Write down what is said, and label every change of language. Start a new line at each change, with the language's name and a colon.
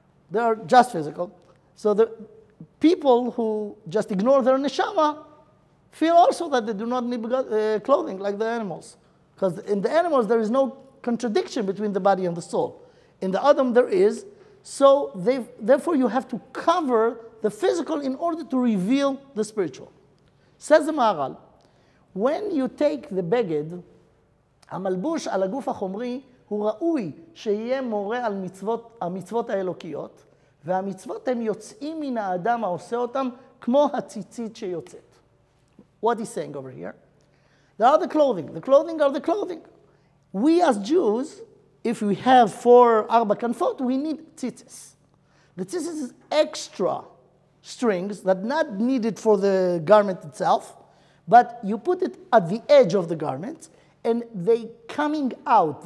English: They are just physical. So the people who just ignore their neshama feel also that they do not need clothing like the animals. Because in the animals there is no contradiction between the body and the soul. In the Adam there is, so therefore you have to cover the physical in order to reveal the spiritual. Says the Maharal, when you take the beged,
Hebrew: המלבוש על הגוף החומרי הוא ראוי שיהיה מורה על המצוות האלוקיות, והמצוות הם יוצאים מן האדם העושה אותם כמו הציצית שיוצאת.
English: What he's saying over here? There are the clothing. The clothing are the clothing. We as Jews, if we have 4 arba kanfot, we need tzitzis. The tzitzis is extra strings that not needed for the garment itself, but you put it at the edge of the garment, and they coming out.